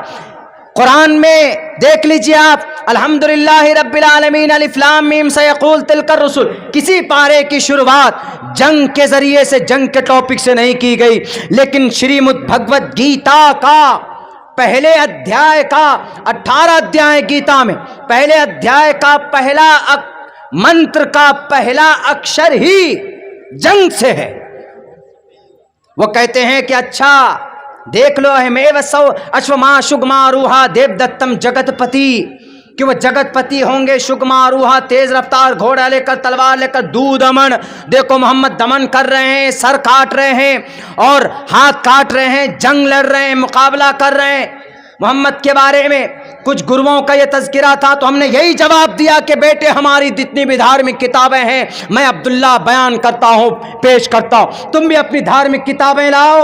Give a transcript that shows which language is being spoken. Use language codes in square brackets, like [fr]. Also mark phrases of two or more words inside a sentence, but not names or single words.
[ur] قرآن میں دیکھ لیجئے آپ، [ar] الحمدللہ رب العالمین الف لام میم سیقول تلک الرسل، [ur] کسی پارے کی شروعات جنگ کے ذریعے سے، جنگ کے ٹاپک سے نہیں کی گئی، لیکن شریمد بھگوت گیتا کا پہلے ادھیائے کا 18 ادھیائے گیتا میں پہلے ادھیائے کا پہلا منتر کا پہلا اکشر ہی جنگ سے ہے۔ وہ کہتے ہیں کہ اچھا دیکھ لو [sa] अहम्यो सो अश्वमा शुगमा रुह्य देव दत्तं जगत्पते, [ur] کہ وہ جگت پتی ہوں گے، [sa] शुगमा रुह्य [ur] تیز رفتار گھوڑا لے کر، تلوار لے کر، دمن، دیکھو محمد دمن کر رہے ہیں، سر کاٹ رہے ہیں اور ہاتھ کاٹ رہے ہیں، جنگ لڑ رہے ہیں، مقابلہ کر رہے ہیں۔ محمد کے بارے میں کچھ گروؤں کا یہ تذکرہ تھا، تو ہم نے یہی جواب دیا کہ بیٹے ہماری جتنی بھی دھارمک کتابیں ہیں میں عبداللہ بیان کرتا ہوں، پیش کرتا ہوں، تم بھی اپنی دھارمک کتابیں لاؤ۔